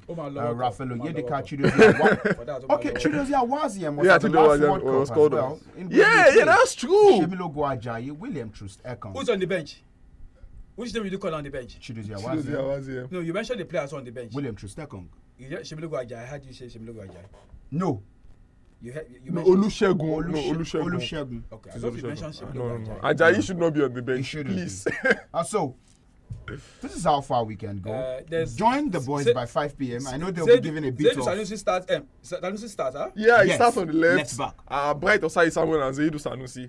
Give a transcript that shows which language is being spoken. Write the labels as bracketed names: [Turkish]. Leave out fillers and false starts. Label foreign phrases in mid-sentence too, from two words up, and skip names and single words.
[English] Rafael Oyedika, Chidozia Waziem was the last World Cup as well. Yeah, that's true. Shemilo Ajayi, William Trust Ekong. Who's on the bench? Which name did you call on the bench? Chidozia Waziem. No, you mentioned the players on the bench. William Trust Ekong. Shemilo Ajayi. How do you say Shemilo Ajayi? No. You Olusegun. Okay, I thought you mentioned Shemilo No. Ajayi should not be on the bench, please. So, this is how far we can go. Join the boys by 5 p.m. I know they'll be giving a bit of... Sanusi starts, huh? Yeah, he starts on the left. back. Bright Osai Samuel and Zaidu Sanusi.